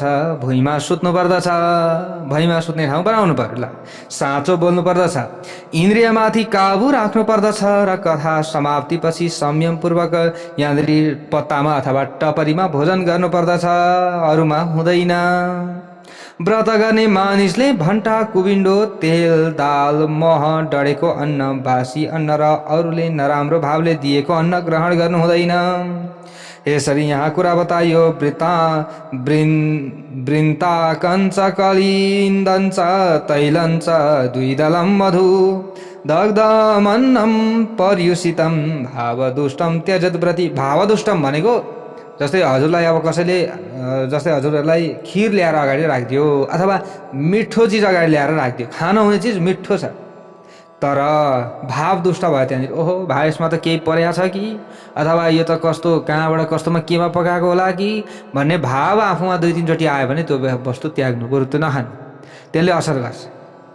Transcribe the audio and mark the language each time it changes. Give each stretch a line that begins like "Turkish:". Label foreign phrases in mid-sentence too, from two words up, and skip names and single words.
Nepali: भुइँमा सुत्नु पर्दछ, भुइँमा सुत्ने ठाउँ बनाउनु पर्ला, साँचो बोल्नु पर्दछ, इन्द्रियमाथि काबु राख्नु पर्दछ र कथा समाप्तिपछि संयमपूर्वक यहाँनिर पत्तामा अथवा टपरीमा भोजन गर्नुपर्दछ, अरूमा हुँदैन। व्रत गर्ने मानिसले भन्टा, कुबिन्डो, तेल, दाल, मह, डढेको अन्न, बासी अन्न र अरूले नराम्रो भावले दिएको अन्न ग्रहण गर्नु हुँदैन। यसरी यहाँ कुरा बताइयो।
Sanskrit: वृन्ता कञ्च कलिन्दञ्च तैलञ्च द्विदलं मधु दग्धमन्नं पर्युषितं भावदुष्टं त्यजद्व्रति।
Nepali: भावदुष्टम भनेको जस्तै हजुरलाई अब कसैले जस्तै हजुरहरूलाई खिर ल्याएर अगाडि राखिदियो अथवा मिठो चिज अगाडि ल्याएर राखिदियो, खानु हुने चिज मिठो छ तर भाव दुष्ट भयो त्यहाँनिर, ओहो भाइ यसमा त केही परेको छ कि अथवा यो त कस्तो कहाँबाट कस्तोमा केमा पकाएको होला कि भन्ने भाव आफूमा 2-3 चोटि आयो भने त्यो वस्तु त्याग्नु, बरु त्यो नखानु, त्यसले असर गर्छ।